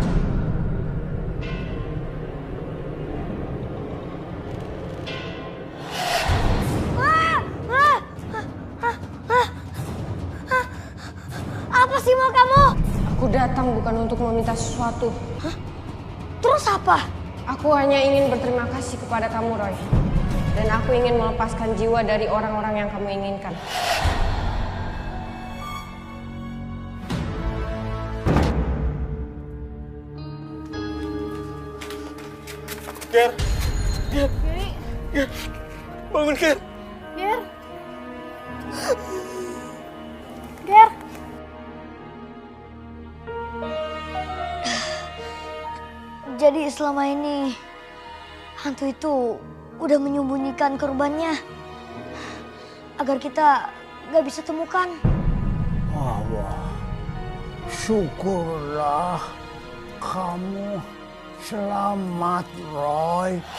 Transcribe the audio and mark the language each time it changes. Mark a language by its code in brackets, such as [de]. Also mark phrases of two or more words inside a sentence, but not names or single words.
[id] Apa sih mau kamu? Aku datang bukan untuk meminta sesuatu. Terus apa? Aku hanya ingin berterima kasih kepada kamu, Roy. Dan aku ingin melepaskan jiwa dari orang-orang yang kamu inginkan. Ger! Ger! Ger! Bangun, Ger! Ger. Ger. Jadi selama ini hantu itu udah menyembunyikan korbannya agar kita gak bisa temukan. Wah, syukurlah kamu selamat, Roy.